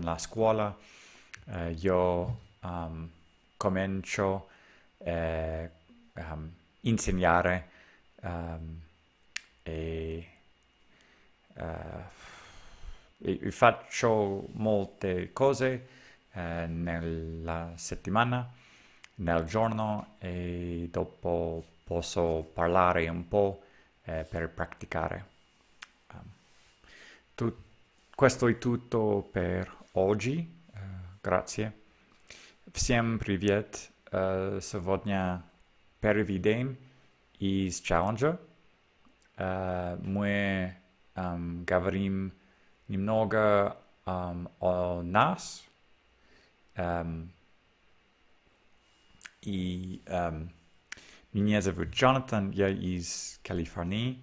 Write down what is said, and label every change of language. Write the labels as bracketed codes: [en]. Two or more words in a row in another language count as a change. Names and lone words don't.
[it] la scuola io comincio a insegnare um, e, eh, e faccio molte cose nella settimana, nel giorno e dopo posso parlare un po' per praticare. Um, tu- Questo è tutto per oggi. Grazie. [ru] Всем привет! Сегодня первый день из челленджа. Мы говорим немного о нас. Эм, и Меня зовут Джонатан, я из Калифорнии.